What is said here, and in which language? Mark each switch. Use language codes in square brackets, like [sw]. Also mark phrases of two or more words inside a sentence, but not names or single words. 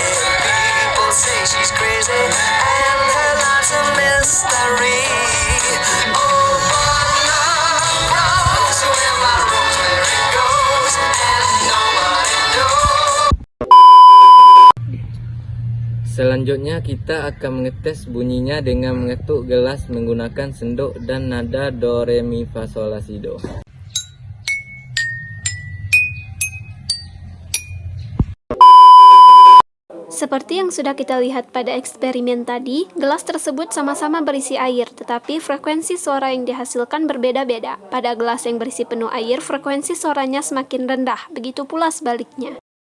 [en] People say she's crazy, and her life's a mystery. Oh, but love grows where my rosemary goes, and nobody knows. [id] Selanjutnya kita akan mengetes bunyinya dengan mengetuk gelas menggunakan sendok dan nada do, re, mi, fa, sol, la, si, do. Seperti yang sudah kita lihat pada eksperimen tadi, gelas tersebut sama-sama berisi air, tetapi frekuensi suara yang dihasilkan berbeda-beda. Pada gelas yang berisi penuh air, frekuensi suaranya semakin rendah, begitu pula sebaliknya.